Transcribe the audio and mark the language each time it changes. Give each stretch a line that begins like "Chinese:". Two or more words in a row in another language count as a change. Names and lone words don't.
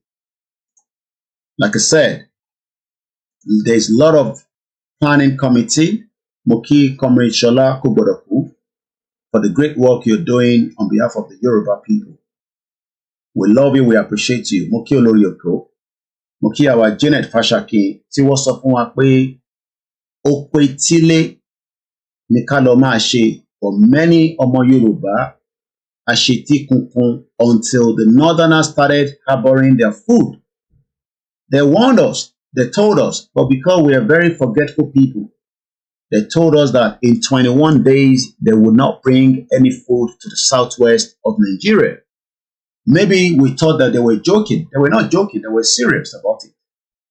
English: Like I said, there's a lot of planning committee, Moki Comrade Shola Kubodaku, for the great work you're doing on behalf of the Yoruba people. We love you, we appreciate you.
Yoruba: Moki Olorioko, Moki our Janet Fashaki, tí wọ́n sọ fún wa pé ó pé tílé ní ká lọ máa ṣe
English: for many
Yoruba: ọmọ Yorùbá àṣetí kunkun
English: until the northerners started harboring their food. They warned us, they told us, but because we are very forgetful people, they told us that in 21 days they would not bring any food to the southwest of Nigeria. Maybe we thought that they were joking. They were not joking, they were serious about it.